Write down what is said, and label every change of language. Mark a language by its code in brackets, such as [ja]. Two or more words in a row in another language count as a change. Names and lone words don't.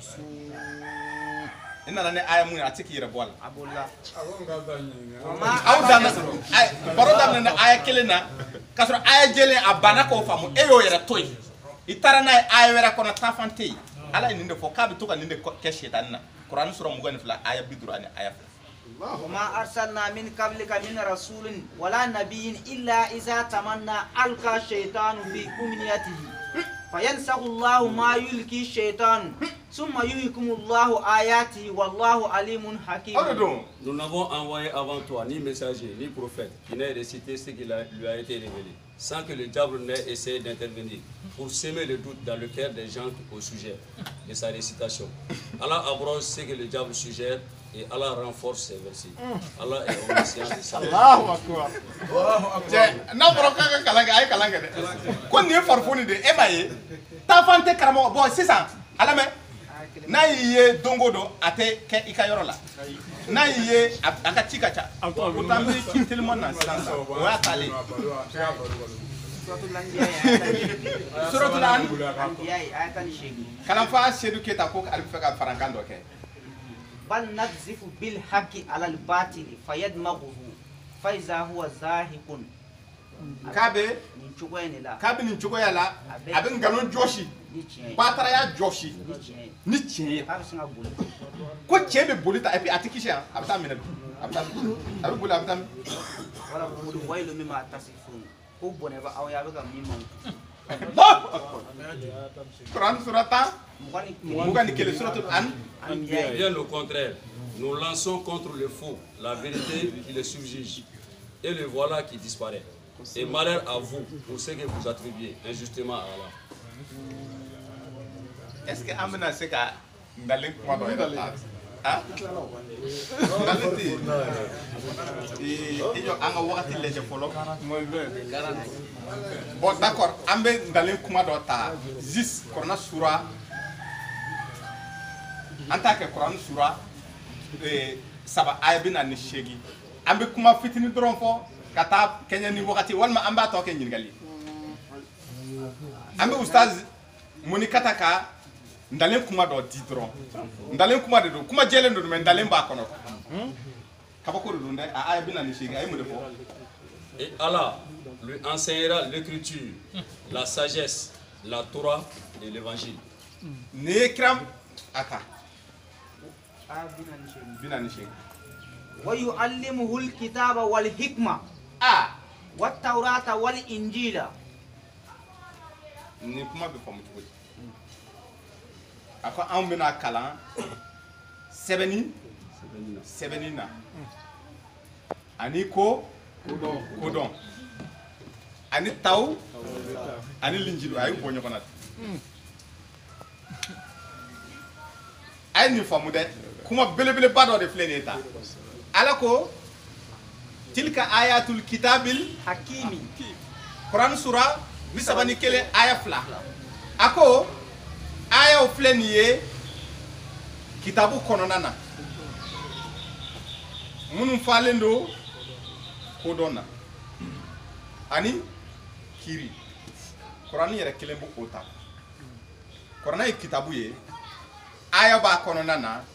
[bm] i nana ni aya mun ye a tɛ k'i yɛrɛ bɔ a la aw dan baro daminɛ na aya kelen na k'a sɔrɔ aya jɛlen a banna k'o faamu e y'o yɛrɛ to yen i taara n'a ye aya wɛrɛ kɔnɔ taafan tɛ yen ala ye nin de fɔ k'a bɛ to ka nin de kɛ sɛtani na kuran sura 22 aya 50 ani aya 2 [ar] وما أرسلنا من قبلك من رسول ولا نبي إلا إذا تمنى ألقى الشيطان في أمنيته فينسخ الله ما يلقي الشيطان ثم يحكم الله آياته والله عليم حكيم. [fr] Nous n'avons envoyé avant toi ni messager ni prophète qui n'ait récité ce qui lui a été révélé, sans que le diable n'ait essayé d'intervenir pour semer le doute dans le cœur des gens au sujet de sa récitation. Allah abroge ce que le diable suggère et Allah renforce ses versets. Allah est omniscient et savant. [ar] الله أكبر. [bm] N'a fɔra k'a ka kalan kɛ a ye kalan kɛ dɛ ko nin ye farifoni de e m'a ye taafan tɛ karamɔgɔ bɔn sisan a lamɛn n'a y'i ye don o don a tɛ kɛ i ka yɔrɔ la n'a y'i ye a ka ci ka ca pourtant n bɛ ci teliman na sisan o y'a taalen suratul Anbiya kalanfa Seydou Keita ko ale bɛ fɛ ka farankan dɔ kɛ [ar] بل نقذف بالحق على الباطل فيدمغه فإذا هو زاهق [bm] k'abe nin cogoya la a bɛ nkalon jɔsi bataraya jɔsi ni tiɲɛ ye ko tiɲɛ bɛ boli ta [fr] et puis [bm] a tɛ kisi yan a bɛ taa minɛ a bɛ boli a bɛ taa minɛ. [ar] ولا ويل مما تصفون [bm] ko bɔnɛ bɛ aw ye a bɛ ka min man. Quran surat 21 suratul Anbiya. [fr] Bien au contraire, nous lançons contre le faux la vérité qui le subjuge et le voilà qui disparaît. Et malheur à vous pour ce que vous attribuez injustement à Allah. Est-ce que [bm] Amina se ka ndalen kuma dɔ yɛrɛ ta ah ndalen tɛ yen an ka wagati lajɛ fɔlɔ bon d'accord an bɛ ndalen kuma dɔ ta zis Kuranɛ sura an t'a kɛ Kuranɛ sura 7 aya 48 an bɛ kuma fitinin dɔrɔn fɔ ka taa kɛɲɛ ni wagati walima an b'a tɔ kɛ ɲininkali an bɛ ustaz Moni Kata ka ndalen kuma dɔ di dɔrɔn ndalen kuma de don kuma jɛlen don mais ndalen b'a kɔnɔ kabako de don dɛ a ye 48 a ye mun de fɔ [fr] Et Allah lui enseignera l'écriture, la sagesse, la Torah et l'évangile. [bm] nin ye kiram a kan 48 [ar] ويعلمه الكتاب والحكمة والتوراة والإنجيل. [bm] nin kuma bɛ faamu cogo di a ko anw bɛna kalan sɛbɛnni na ani kodɔn ani taw ani linjilu a y'u bɔ ɲɔgɔn na a ye nin faamu dɛ kuma belebeleba dɔ de filɛ nin ye ta ala ko [ar] تلك آيات الكتاب [bm] hakimi Quran sura 31 aya 2 a ko ayaw filɛ nin ye kitabu kɔnɔna na minnu falen don kodɔn na ani kiri Quran yɛrɛ kelen b'o o ta Quran ye kitabu ye aya b'a kɔnɔna na